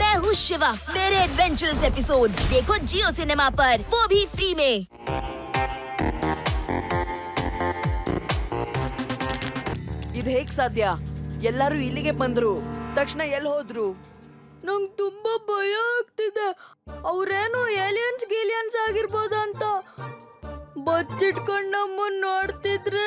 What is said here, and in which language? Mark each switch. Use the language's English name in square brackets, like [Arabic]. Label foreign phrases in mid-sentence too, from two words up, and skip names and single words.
[Hindi] हूँ शिवा, मेरे एडवेंचरस एपिसोड देखो जियो सिनेमा पर, वो भी फ्री में। [Kannada] ಇದು ಹೇಗ್ ಸಾಧ್ಯ? ಎಲ್ಲರೂ ಇಲ್ಲಿಗೆ ಬಂದ್ರು, ತಕ್ಷಣ ಎಲ್ಲಿ ಹೋದ್ರು? ನಂಗೆ ತುಂಬಾ ಭಯ ಆಗ್ತಿದೆ. ಅವ್ರೇನು ಏಲಿಯನ್ಸ್ ಗೀಲಿಯನ್ಸ್ ಆಗಿರ್ಬೋದ ಅಂತ ಬಚ್ಚಿಟ್ಕೊಂಡ್ ನಮ್ಮನ್ನ ನೋಡ್ತಿದ್ರೆ.